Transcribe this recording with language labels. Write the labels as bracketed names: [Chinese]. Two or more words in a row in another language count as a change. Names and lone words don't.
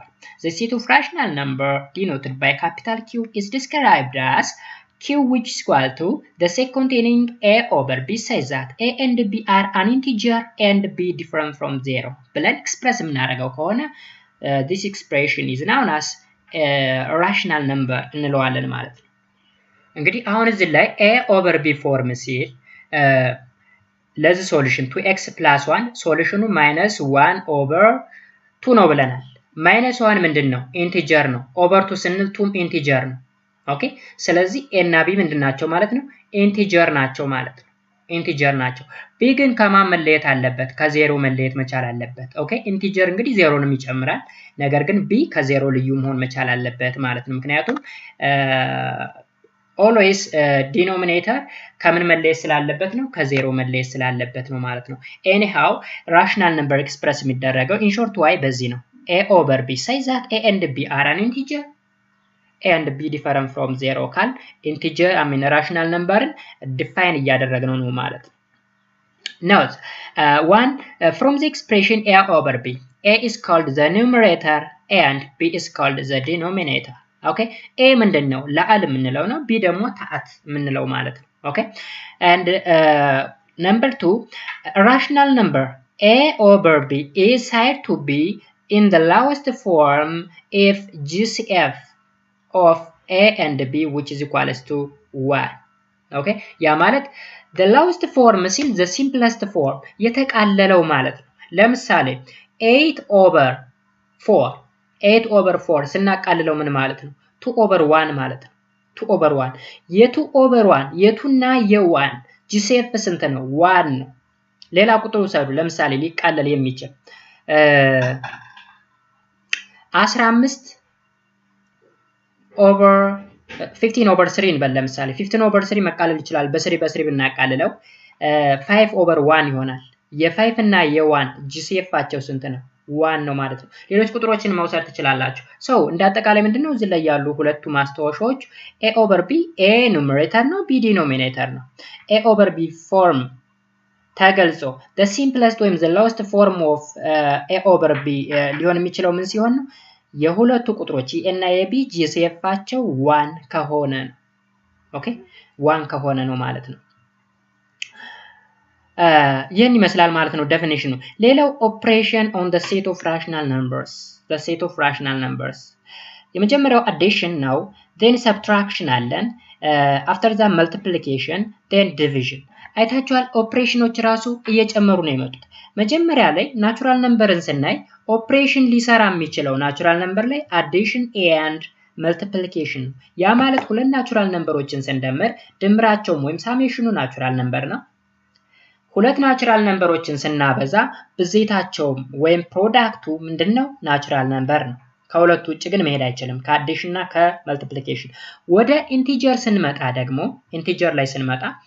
[English] The set of rational number denoted by capital Q is described as Q which is equal to the set containing a over b says that a and b are an integer and b different from 0 [Amharic] ብለን ኤክስፕረስ የምናደርገው ከሆነ [English] this expression is known as rational number [Amharic] እንለዋለን ማለት ነው። እንግዲህ አሁን እዚህ ላይ [English] a over b [Amharic] ፎርም ሲል ለዚህ ሶሉሽን [English] 2x plus 1 ሶሉሽኑ -1 over 2 [Amharic] ነው ብለናል። -1 ምንድነው? ኢንቲጀር ነው። ኦቨር 2 ስንል 2 ኢንቲጀር ነው። ኦኬ ስለዚህ ኤ እና ቢ ምንድናቸው ማለት ነው ኢንቲጀር ናቸው ማለት ነው ኢንቲጀር ናቸው ቢ ግን ከማን መለየት አለበት ከዜሮ መለየት መቻል አለበት ኦኬ ኢንቲጀር እንግዲህ ዜሮንም ይጨምራል ነገር ግን ቢ ከዜሮ ልዩ መሆን መቻል አለበት ማለት ነው ምክንያቱም [English] always denominator [Amharic] ከምን መለየት ስላለበት ነው ከዜሮ መለየት ስላለበት ነው ማለት ነው [English] anyhow rational number express የሚደረገው in short y [Amharic] በዚህ ነው [English] a over b say that a and b are an integer a and b different from 0 ካል integer I mean rational number define [Amharic] እያደረግነው ነው ማለት ነው [English] note one from the expression a over b a is called the numerator and b is called the denominator okay a [Amharic] ምንድነው ለአል ምንለው ነው b ደግሞ ታአት ምንለው ማለት ነው [English] okay and number 2 a rational number a over b is said to be in the lowest form if GCF of a and b which is equals to [Amharic] 1 okay ያ ማለት [English] the lowest form [Amharic] ሲል [English] the simplest form [Amharic] የተቃለለው ማለት ነው ለምሳሌ 8 over 4 8 over 4 ስናቃልለው ምን ማለት ነው 2 over 1 ማለት ነው 2 over 1 የ2 over 1 የቱና የ1 GCF ስንት ነው 1 ነው ሌላ ቁጥር ውሰዱ ለምሳሌ ሊቃለል የሚችል 15 over 15 over 3 እንበል ለምሳሌ 15 over 3 መቃለል ይችላል በ3 ብናቃልለው 5 over 1 ይሆናል የ5 እና የ1 GCFአቸው ስንት ነው 1 ነው ማለት ነው ሌሎች ቁጥሮችን መውሰድ ትችላላችሁ ሶ እንደ አጠቃላይ ምንድነው እዚህ ላይ ያሉ ሁለቱ ማስተዋወሻዎች a over b [English] a numerator [Amharic] ነው [English] b denominator [Amharic] ነው [English] a over b form [Amharic] ተገልጾ [English] the simplest [Amharic] ወይም [English] the lowest form of a over b [Amharic] ሊሆን የሚችለው ምን ሲሆን ነው የሁለቱ ቁጥሮች a እና b GCFአቸው 1 ከሆነ ነው ኦኬ 1 ከሆነ ነው ማለት ነው ይሄን ይመስላል ማለት ነው ዴፊኒሽኑ ሌላው [English] operation on the set of rational numbers the set of rational numbers [Amharic] የመጀመሪያው addition ነው [English] then subtraction [Amharic] አለን [English] after that multiplication then division [Amharic] አይታችኋል ኦፕሬሽኖች ራሱ እየጨመሩ ነው የመጡት መጀመሪያ ላይ [English] natural number [Amharic] ስናይ ኦፕሬሽን ሊሰራ የሚችለው [English] natural number [Amharic] ላይ [English] addition and multiplication [Amharic] ያ ማለት ሁለት [English] natural numbers [Amharic] ስንደምር ድምራቸው ወይም ሳሜሽኑ [English] natural number [Amharic] ነው ሁለት [English] natural numbers [Amharic] ስናበዛ ብዜታቸው ወይም ፕሮዳክቱ ምንድነው [English] natural number [Amharic] ነው ከሁለቱ ውጭ ግን መሄድ አይችልም ከአዲሽን እና ከመልቲፕሊኬሽን ወደ ኢንቲጀር ስንመጣ ደግሞ ኢንቲጀር ላይ ስንመጣ